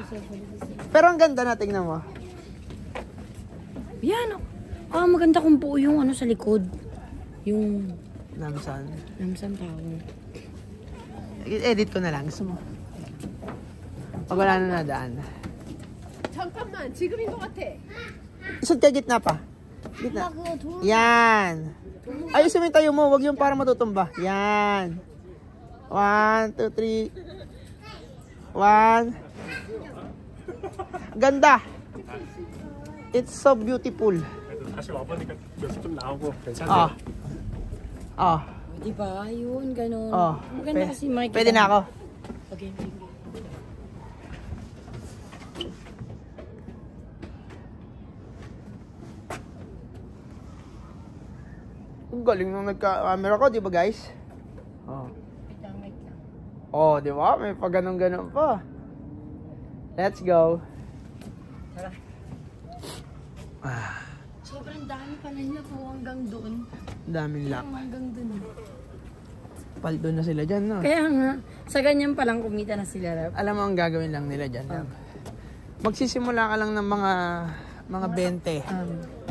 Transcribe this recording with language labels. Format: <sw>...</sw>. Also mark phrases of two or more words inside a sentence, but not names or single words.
<tl>Pero ang ganda na, tingnan mo. Yan. Maganda kung buo yung ano sa likod. Yung Namsan. Namsan Tower. Edit ko na lang. Gusto mo? Pag wala na nadaan.</tl> <ko>잠깐만 지금인 것 같아.</ko> <tl>Isod ka gitna pa. Gitna. Yan. Ayusin mo yung tayo mo. Huwag yung para matutumba. Yan. 1, 2, 3. 1. Ganda.</tl> <en>It's so beautiful.</en> <ko>다시 와보니까 몇수 좀 나오고 괜찮네요.</ko> <tl>Diba? Yun, ganun. Maganda kasi makikita. Pwede na ako. Okay. Ang galing nung nagka-camera ko, di ba guys? Oh, di ba? May pa ganun-ganun pa.</tl> <en>Let's go.</en> <tl>Sobrang dami pala nila po hanggang doon. Daming lock. Hanggang doon. Paldo na sila dyan, no? Kaya nga, sa ganyan palang kumita na sila. Rap. Alam mo ang gagawin lang nila dyan, love? Magsisimula ka lang ng mga 20.</tl>